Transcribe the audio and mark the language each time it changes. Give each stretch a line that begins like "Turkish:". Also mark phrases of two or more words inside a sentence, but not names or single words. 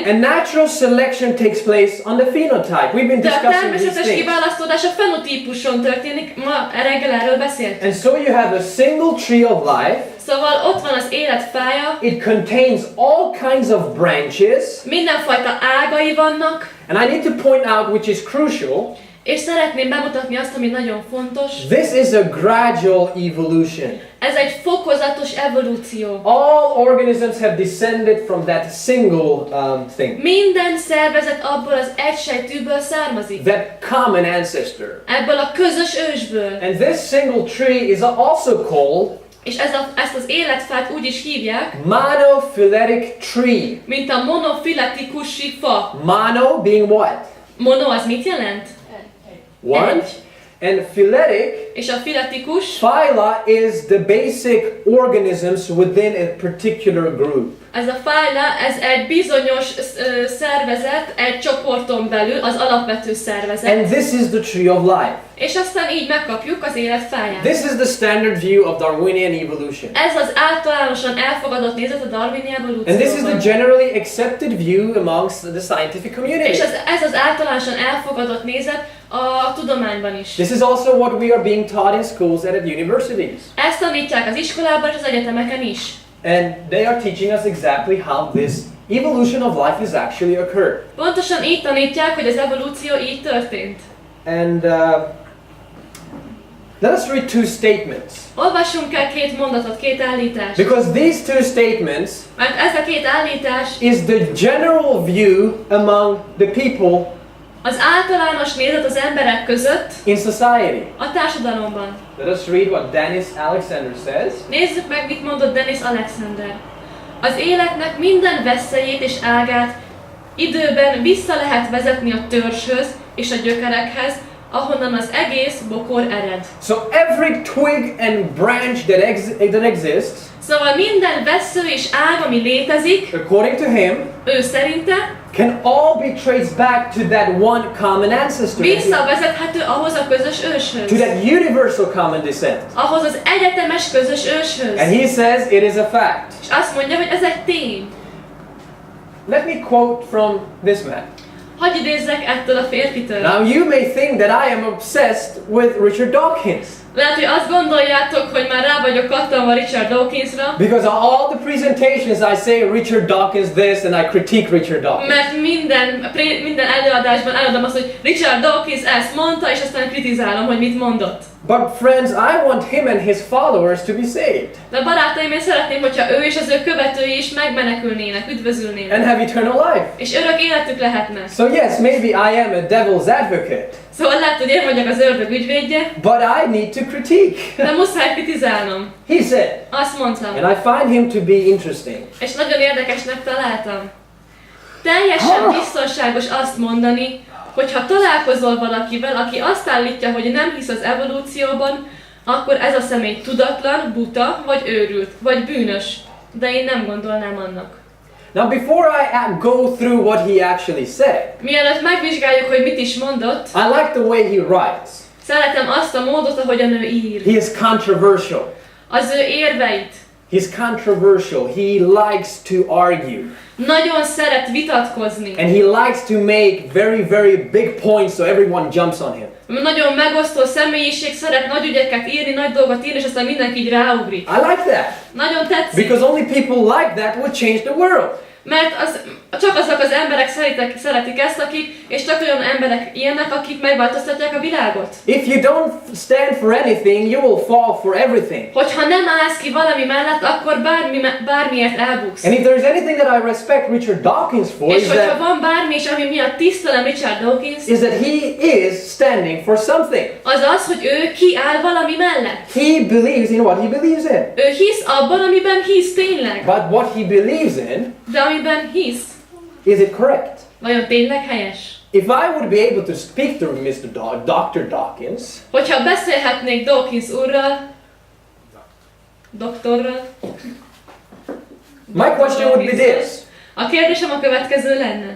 English: and natural selection takes place on the phenotype. We've been
Hungarian: De a
English: discussing these
Hungarian: természetes
English: things.
Hungarian: kiválasztódás a fenotípuson történik, ma reggel erről beszélt.
English: And so you have a single tree of life.
Hungarian: Szóval ott van az élet fája,
English: It contains all kinds of branches.
Hungarian: mindenfajta ágai vannak,
English: And I need to point out, which is crucial,
Hungarian: és szeretném bemutatni azt, ami nagyon fontos.
English: this is a gradual evolution.
Hungarian: Ez egy fokozatos evolúció.
English: All organisms have descended from that single thing,
Hungarian: Minden szervezet abból az egysejtűből származik.
English: that common ancestor.
Hungarian: Ebből a közös ősből.
English: And this single tree is also called
Hungarian: És ezt az életfát úgy is hívják,
English: monophyletic tree.
Hungarian: mint a monofiletikusi fa.
English: Mono being what?
Hungarian: Mono az mit jelent?
English: One.
Hungarian: Egy.
English: And phyletic,
Hungarian: És a filetikus,
English: phyla is the basic organisms within a particular group.
Hungarian: ez a fájla, ez egy bizonyos szervezet, egy csoporton belül, az alapvető szervezet.
English: And this is the tree of life.
Hungarian: És aztán így megkapjuk az élet fáját.
English: This is the standard view of Darwinian evolution.
Hungarian: Ez az általánosan elfogadott nézet a darwini evolúcióban.
English: And this is the generally accepted view amongst the scientific community.
Hungarian: És ez az általánosan elfogadott nézet a tudományban is.
English: This is also what we are being taught in schools and at universities.
Hungarian: Ezt tanítják az iskolában és az egyetemeken is.
English: And they are teaching us exactly how this evolution of life has actually occurred.
Hungarian: Pontosan így tanítják, hogy az evolúció így történt.
English: And Let us read two statements.
Hungarian: Olvassunk el két mondatot, két állítást.
English: Because these two statements
Hungarian: Mert ez a két állítás
English: is the general view among the people
Hungarian: az általános nézet az emberek között
English: in society.
Hungarian: a társadalomban.
English: Let us read what Dennis Alexander says.
Hungarian: Nézzük meg, mit mondott Dennis Alexander. Az életnek minden veszélyét és ágát időben vissza lehet vezetni a törzshöz és a gyökerekhez, ahonnan az egész bokor ered.
English: So every twig and branch that exists,
Hungarian: Szóval minden vessző és ág, ami létezik,
English: according to him,
Hungarian: ő szerinte
English: can all be traced back to that one common ancestor.
Hungarian: visszavezethető ahhoz a közös
English: To
Hungarian: őshöz.
English: that universal common descent.
Hungarian: Ahhoz az egyetemes közös őshöz.
English: And he says it is a fact.
Hungarian: És azt mondja, hogy ez egy tény.
English: Let me quote from this man.
Hungarian: Hadd idézzek ettől a férfitől.
English: Now you may think that I am obsessed with Richard Dawkins.
Hungarian: Lehet, hogy azt gondoljátok, hogy már rá vagyok kattanva Richard Dawkinsra,
English: Because on all the presentations I say Richard Dawkins this and I critique Richard Dawkins.
Hungarian: mert minden előadásban elmondom azt, hogy Richard Dawkins ezt mondta, és aztán kritizálom, hogy mit mondott.
English: But friends, I want him and his followers to be saved.
Hungarian: De barátaim, én szeretném, hogyha ő és az ő követői is megmenekülnének, üdvözülnének.
English: And have eternal life.
Hungarian: És örök életük lehetne.
English: So yes, maybe I am a devil's advocate.
Hungarian: Szóval lehet, hogy én vagyok az ördög ügyvédje,
English: But I need to critique.
Hungarian: de muszáj kritizálnom.
English: He said.
Hungarian: Azt mondtam.
English: And I find him to be interesting.
Hungarian: És nagyon érdekesnek találtam. Teljesen biztonságos azt mondani, hogy ha találkozol valakivel, aki azt állítja, hogy nem hisz az evolúcióban, akkor ez a személy tudatlan, buta, vagy őrült, vagy bűnös. De én nem gondolnám annak.
English: Now before I go through what he actually said,
Hungarian: Mielőtt megvizsgáljuk, hogy mit is mondott,
English: I like the way he writes.
Hungarian: szeretem azt a módot, ahogyan ő ír.
English: He is controversial.
Hungarian: Az ő érveit.
English: He's controversial. He likes to argue.
Hungarian: Nagyon szeret vitatkozni.
English: And he likes to make very, very big points so everyone jumps on him.
Hungarian: Nagyon megosztó személyiség, szeret nagy ügyeket írni, nagy dolgot írni, és aztán mindenki így ráugrik.
English: I like that.
Hungarian: Nagyon tetszik.
English: Because only people like that would change the world.
Hungarian: Mert csak azok az emberek szeretik ezt, és csak olyan emberek ilyenek, akik megváltoztatják a világot.
English: If you don't stand for anything, you will fall for everything.
Hungarian: Hogyha nem állsz ki valami mellett, akkor bármiért elbuksz.
English: And if there's anything that I respect Richard Dawkins for,
Hungarian: És hogyha van bármi is, ami miatt tisztelem Richard Dawkins,
English: is that he is standing for something.
Hungarian: az az, hogy ő kiáll valami mellett.
English: He believes in what he believes in.
Hungarian: Ő hisz abban, amiben hisz tényleg.
English: But what he believes in,
Hungarian: De amiben hisz,
English: is it correct?
Hungarian: vajon tényleg helyes?
English: If I would be able to speak to Dr. Dawkins,
Hungarian: Hogyha beszélhetnék Dawkins úrral, doktorral,
English: my question would be this.
Hungarian: a kérdésem a következő lenne.